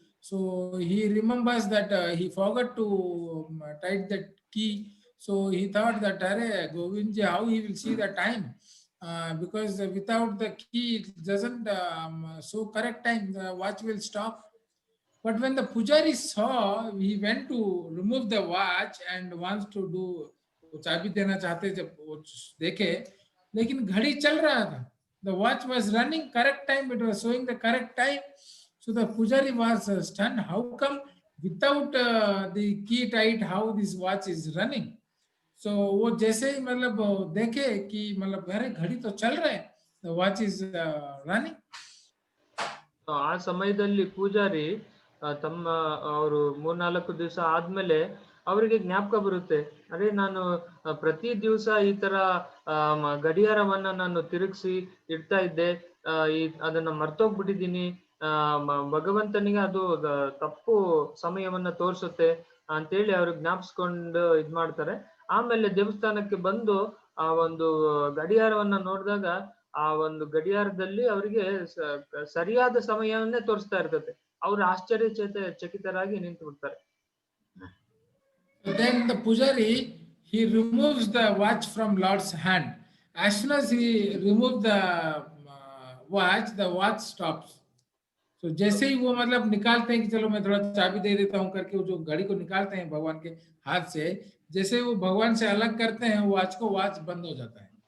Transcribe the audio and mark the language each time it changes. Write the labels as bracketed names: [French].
[English] So he remembers that he forgot to tight that key. So he thought that [Hindi] अरे [English] Govind ji how he will see the time, because without the key it doesn't show correct time, the watch will stop. But when the pujari saw, he went to remove the watch and wants to do [Hindi] चाबी देना चाहते, जब वो देखे लेकिन घड़ी चल रहा था, [English] the watch was running correct time, it was showing the correct time. So the pujari was stunned, how come without the key tight how this watch is running. [Hindi] So वो जैसे ही मतलब देखे कि मतलब अरे घड़ी तो चल रहा है, [English] the watch is running. [Kannada] ಆ ಸಮಯದಲ್ಲಿ ಪೂಜಾರಿ ತಮ್ಮ ಅವರು 3-4 ದಿವಸ ಆದ್ಮೇಲೆ ಅವರಿಗೆ ಜ್ಞಾಪಕ ಬರುತ್ತೆ, ಅರೆ ನಾನು ಪ್ರತಿ ದಿವಸ ಈ ತರ ಗಡಿಯಾರವನ್ನ ನಾನು ತಿರುಗಿಸಿ ಇಡ್ತಾ ಇದ್ದೆ, ಅದನ್ನ ಮರ್ತೋಗ್ಬಿಟ್ಟಿದ್ದೀನಿ, ಭಗವಂತನಿಗೆ ಅದು ತಪ್ಪು ಸಮಯವನ್ನ ತೋರಿಸುತ್ತೆ ಅಂತೇಳಿ ಅವ್ರು ಜ್ಞಾಪಿಸ್ಕೊಂಡು ಇದ್ ಮಾಡ್ತಾರೆ. ಆಮೇಲೆ ದೇವಸ್ಥಾನಕ್ಕೆ ಬಂದು ಆ ಒಂದು ಗಡಿಯಾರವನ್ನ ನೋಡಿದಾಗ ಆ ಒಂದು ಗಡಿಯಾರದಲ್ಲಿ ಅವರಿಗೆ ಸರಿಯಾದ ಸಮಯವನ್ನೇ ತೋರಿಸ್ತಾ ಇರ್ತದೆ. ಅವರು ಆಶ್ಚರ್ಯಚಕಿತರಾಗಿ ನಿಂತು ಬಿಡ್ತಾರೆ. [English] Then the pujari, he removes the watch from Lord's hand. As soon as he removes the watch stops. [Hindi] So जैसे ही वो मतलब निकालते हैं कि चलो मैं थोड़ा चाबी दे देता हूँ करके, वो जो घड़ी को निकालते हैं भगवान के हाथ से, जैसे वो भगवान से अलग करते हैं watch को, watch बंद हो जाता है.